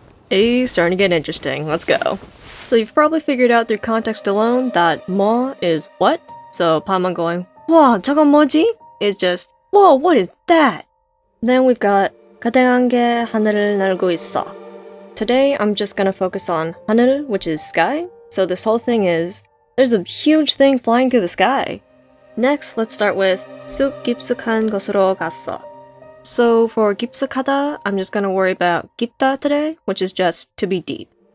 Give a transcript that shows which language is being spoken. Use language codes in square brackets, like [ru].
[en] Hey, starting to get interesting. Let's go. So you've probably figured out through context alone that 뭐 is what? So Paimon going, [ko] 와, 저건 뭐지? [en] Is just, whoa, what is that? Then we've got [ko] 거대한 게 하늘을 날고 있어. [en] Today I'm just gonna focus on 하늘, which is sky. So this whole thing is, there's a huge thing flying through the sky. Next, let's start with [ko] 숲 깊숙한 곳으로 갔어. [en] So for 깊숙하다, I'm just gonna worry about 깊다 today, which is just to be deep.